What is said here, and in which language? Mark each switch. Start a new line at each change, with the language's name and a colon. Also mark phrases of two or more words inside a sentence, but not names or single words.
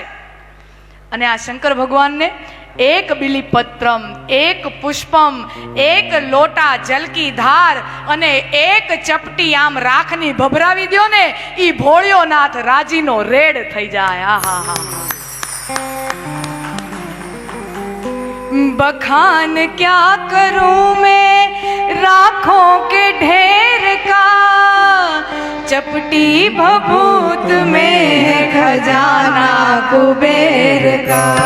Gujarati: અને આ શંકર ભગવાનને એક બિલીપત્રમ એક પુષ્પમ એક
Hindi: लोटा जल की धार
Gujarati: અને એક ચપટી આમ રાખની ભભરાવી દ્યો ને ઈ ભોળિયો નાથ રાજીનો રેડ થઈ જાય. આહા હા.
Hindi: बखान क्या करूं मैं राखों के ढेर का चपटी भभूत में खजाना कुबेर का।